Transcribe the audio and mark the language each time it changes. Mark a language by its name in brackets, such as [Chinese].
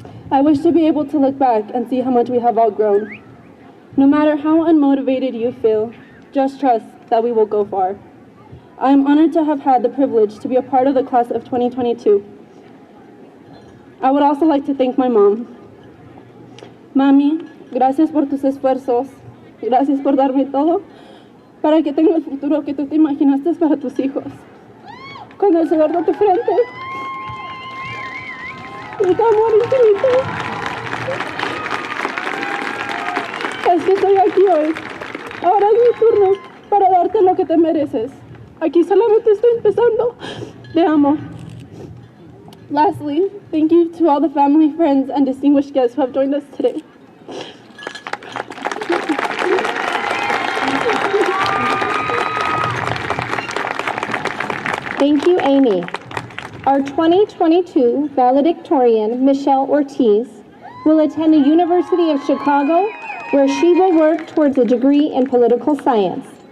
[English] I wish to be able to look back and see how much we have all grown. No matter how unmotivated you feel, just trust that we will go far. I am honored to have had the privilege to be a part of the class of 2022. I would also like to thank my mom. [Spanish] Mami, gracias por tus esfuerzos. Gracias por darme todo para que tenga el futuro que tú te imaginaste para tus hijos. Con el sudor de tu frente y tu amor infinito. Es que estoy aquí hoy. Ahora es mi turno para darte lo que te mereces. Aquí solamente estoy empezando. Te amo. [English] Lastly, thank you to all the family, friends, and distinguished guests who have joined us today. Thank you, Amy. Our 2022 valedictorian, Michelle Ortiz, will attend the University of Chicago, where she will work towards a degree in political science.